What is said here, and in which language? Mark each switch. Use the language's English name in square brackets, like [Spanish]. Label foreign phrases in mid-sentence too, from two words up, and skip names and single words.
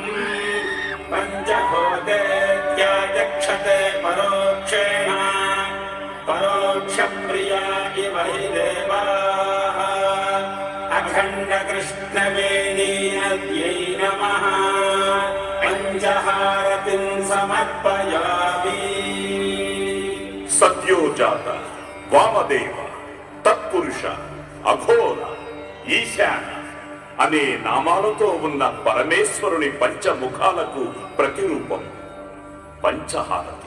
[Sanskrit] पञ्चहोतेत्याचक्षते परोक्षेण परोक्षप्रिया इव हि देवाः। अखण्डकृष्णवेणी नद्यै नमः। पंचहारतिं समर्पयामि। [Telugu] సద్యోజాత, వామదేవ, తత్పురుష, అఘోర, ఈశాన, అనే నామాలతో ఉన్న పరమేశ్వరుని పంచముఖాలకు ప్రతిరూపం పంచహారతి.